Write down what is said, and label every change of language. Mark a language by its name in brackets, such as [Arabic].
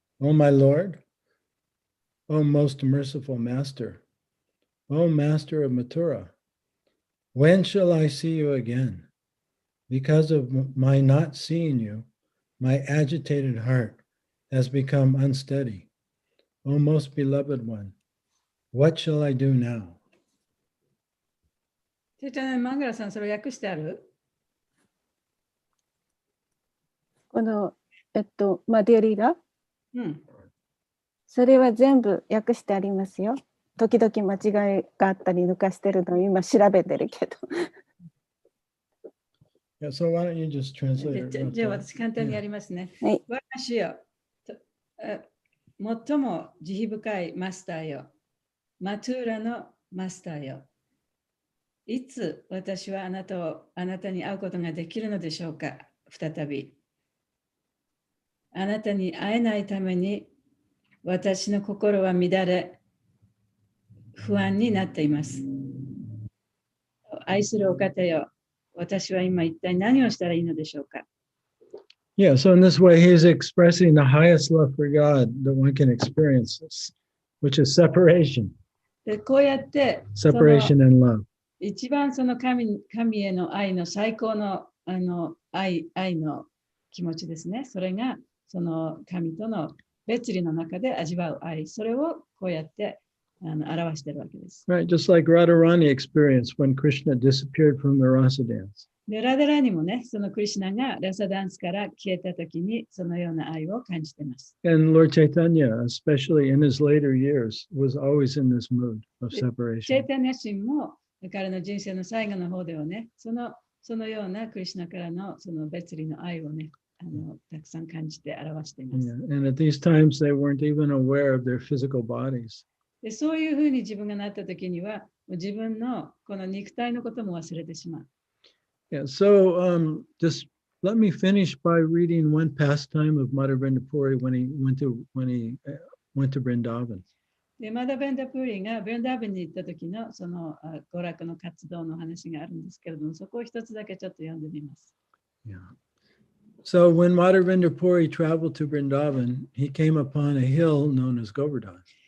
[English] O my Lord, O most merciful Master, O Master of Mathura, when shall I see you again? Because of my not seeing you, my agitated heart has become unsteady. O most beloved one, what shall I do now? [Japanese] ちゃん、マンガラさん、それ訳してある？この、マディアリーダ、うん。それは全部訳してありますよ。時々間違いがあったり抜かしてるのを今調べてるけど。 [English] Yeah, so why don't you just translate it? [Japanese] じゃあ私簡単にやりますね。はい。我が主よ、最も慈悲深いマスターよ、マトゥーラのマスターよ。いつ私はあなたに会うことができるのでしょうか、再び。あなたに会えないために私の心は乱れ、不安になっています。愛するお方よ、私は今一体何をしたらいいのでしょうか。 [English] Yeah, so in this way, he's expressing the highest love for God that one can experience, which is separation. [Japanese] でこうやって、 [English] Separation and love. [Japanese] 一番その神への愛の最高の愛の気持ちですね。それがその神との別離の中で味わう愛。それをこうやって表しているわけです。 [English] Right, just like Radharani experienced when Krishna disappeared from the rasa dance. [Japanese] でラダラにもね、そのクリシュナがラサダンスから消えたときにそのような愛を感じています。 [English] And Lord Chaitanya, especially in his later years, was always in this mood of [Japanese] チェ [English] separation. [Japanese] イタニャ神も彼の人生の最後の方ではね、そのようなクリシュナからのその別離の愛をね、たくさん感じて表しています。 [English] Yeah, and at these times, they weren't even aware of their physical bodies. [Japanese] でそういうふうに自分がなったときには、自分のこの肉体のことも忘れてしまう。 [English] Yeah, so just let me finish by reading one pastime of Madhvendra Puri when he went to Vrindavan. [Japanese] でマダベンダプーリがブリンダーバンに行った時のその娯楽の活動の話があるんですけれども、そこを一つだけちょっと読んでみます。 [English] Yeah. So when Madhvendra Puri traveled to Vrindavan, he came upon a hill known as Govardhan.